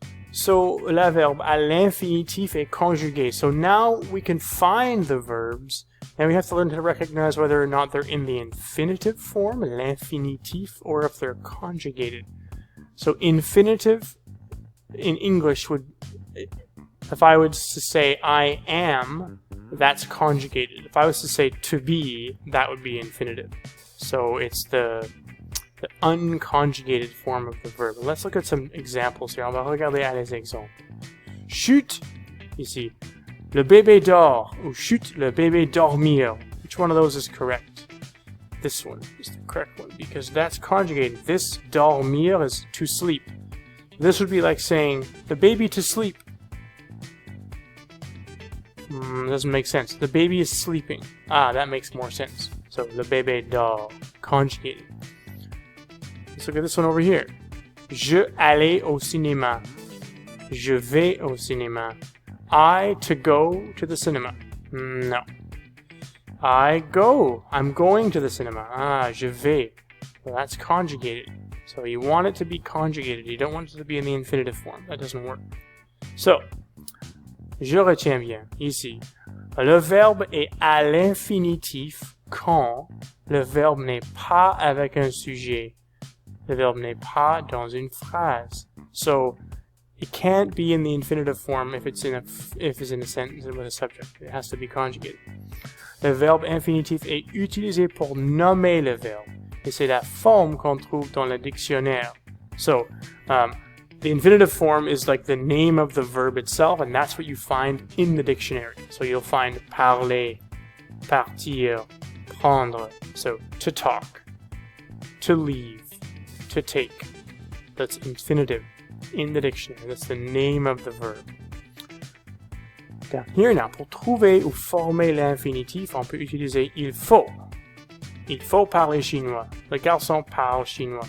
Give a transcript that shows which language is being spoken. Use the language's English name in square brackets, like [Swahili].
[French] So, la verbe à l'infinitif est conjugué. [English] So now we can find the verbs, and we have to learn to recognize whether or not they're in the infinitive form, l'infinitif, or if they're conjugated. So infinitive in English would, if I was to say I am, that's conjugated. If I was to say to be, that would be infinitive. So it's the unconjugated form of the verb. Let's look at some examples here. [French] On va regarder à les exemples. Chut, ici. Le bébé dort, ou chut, le bébé dormir. [English] Which one of those is correct? This one is the correct one because that's conjugated. This dormir is to sleep. This would be like saying the baby to sleep. Doesn't make sense. The baby is sleeping. Ah, that makes more sense. So [French] le bébé dort, [English] conjugated. Let's look at this one over here. [French] Je allais au cinéma. Je vais au cinéma. [English] I to go to the cinema. No. I go. I'm going to the cinema. Ah, [French] je vais. [English] Well, that's conjugated. So you want it to be conjugated. You don't want it to be in the infinitive form. That doesn't work. So, [French] je retiens bien. Ici, le verbe est à l'infinitif quand le verbe n'est pas avec un sujet. Le verbe n'est pas dans une phrase. [English] So, it can't be in the infinitive form if it's in a sentence with a subject. It has to be conjugated. [French] Le verbe infinitif est utilisé pour nommer le verbe. Et c'est la forme qu'on trouve dans le dictionnaire. [English] So, the infinitive form is like the name of the verb itself, and that's what you find in the dictionary. So you'll find parler, partir, prendre. So, to talk, to leave, to take. That's infinitive in the dictionary. That's the name of the verb. Down here now, [French] pour trouver ou former l'infinitif, on peut utiliser il faut. Il faut parler chinois. Le garçon parle chinois.